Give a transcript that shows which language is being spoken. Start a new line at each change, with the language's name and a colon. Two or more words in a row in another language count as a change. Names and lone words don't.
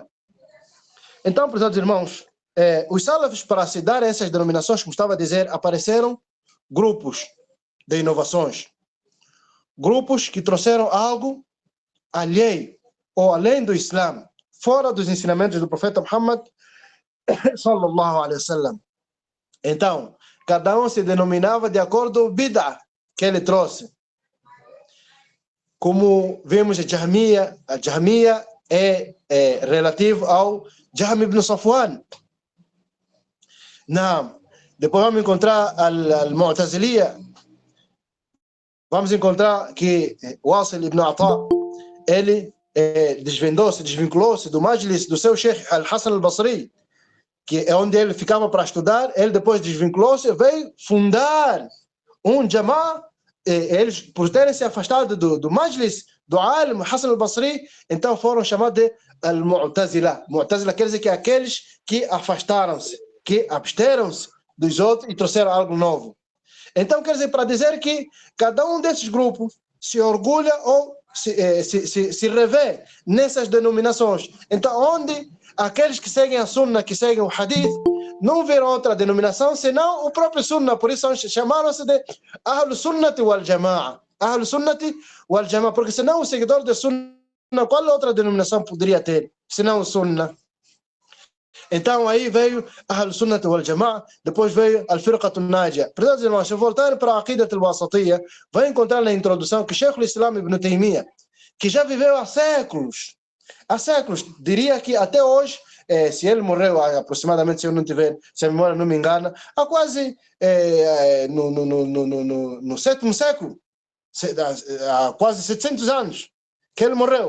Portuguese: Então, prezados irmãos, os salafs, para se dar essas denominações, como estava a dizer, apareceram grupos de inovações. Grupos que trouxeram algo alheio ou além do Islã, fora dos ensinamentos do profeta Muhammad
Arabic: صلى الله عليه وسلم.
Portuguese: Então, cada um se denominava de acordo com o bid'ah que ele trouxe. Como vemos a Jahmiya é relativo ao Jahm ibn Safwan. Não. Depois vamos encontrar al-Mu'taziliya. Vamos encontrar que Wasil ibn Ata, ele desvinculou-se do majlis do seu Sheikh al-Hasan al-Basri, que é onde ele ficava para estudar. Ele depois desvinculou-se e veio fundar um Jama'ah. Eles, por terem se afastado do majlis do alim Hasan al-Basri, então foram chamados de al-Mu'tazila. Mu'tazila quer dizer que aqueles que afastaram-se, que absteram-se dos outros e trouxeram algo novo. Então quer dizer, para dizer que cada um desses grupos se orgulha ou se revê nessas denominações. Então, onde aqueles que seguem a Sunna, que seguem o Hadith, não viram outra denominação senão o próprio Sunna. Por isso chamaram-se de
Arabic: أهل السنة والجماعة. أهل السنة والجماعة,
Portuguese: porque senão o seguidor de Sunna, qual outra denominação poderia ter, senão o Sunna? Então aí veio
Arabic: أهل السنة والجماعة,
Portuguese: depois veio
Arabic: الفرقة الناجية.
Portuguese: Portanto, irmãos, se voltar para a Aqidat al-Wasatiyya, vai encontrar na introdução que Sheikh al-Islam Ibn Taymiyyah, que já viveu há séculos, diria que até hoje, se ele morreu aproximadamente, se eu não tiver, se a memória não me engana, há quase no 7º século, há quase 700 anos que ele morreu.